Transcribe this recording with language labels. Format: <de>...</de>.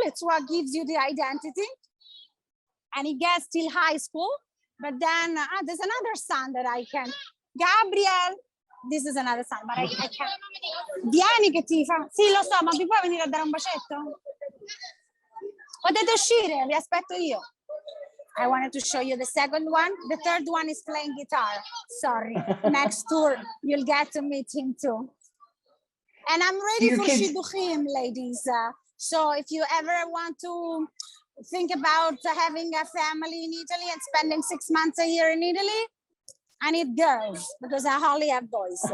<en>It's what gives you the identity. And it gets till high school. But then there's another son that I can. Gabriel, this is another son, but I can't.</en> <it>Vieni che ti fa. Sì, lo so, ma vi puoi venire a dare un bacetto? Potete uscire, vi aspetto io.</it> <en>I wanted to show you the second one. The third one is playing guitar. Sorry. Next tour, you'll get to meet him too. And I'm ready for Shidduchim, ladies. So if you ever want to think about having a family in Italy and spending 6 months a year in Italy, I need girls because I hardly have boys.</en>